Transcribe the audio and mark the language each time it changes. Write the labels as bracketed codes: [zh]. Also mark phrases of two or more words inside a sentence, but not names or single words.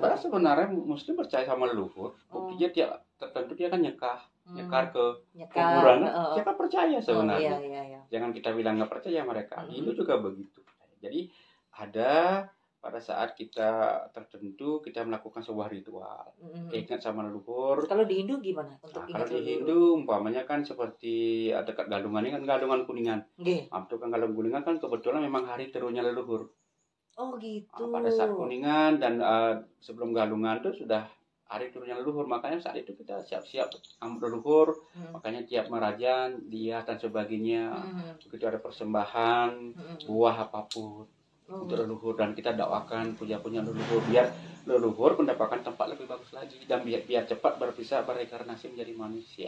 [id] Sebenarnya Muslim percaya sama leluhur. Buktinya dia tertentu dia kan nyekar ke kuburan, dia kan percaya sebenarnya. Iya. Jangan kita bilang nggak percaya mereka. Hindu juga begitu. Jadi ada pada saat kita tertentu kita melakukan sebuah ritual, ingat sama leluhur. Kalau di Hindu gimana? Kalau di Hindu umpamanya kan seperti dekat galungan ini kan galungan kuningan. Itu kan galungan kuningan kan kebetulan memang hari turunnya leluhur. Oh gitu. Pada saat kuningan dan sebelum galungan itu sudah hari turunnya leluhur, makanya saat itu kita siap-siap leluhur, makanya tiap merajan, dia dan sebagainya, begitu ada persembahan, buah apapun untuk leluhur, dan kita dakwakan punya leluhur biar leluhur mendapatkan tempat lebih bagus lagi dan biar cepat bisa bereinkarnasi menjadi manusia.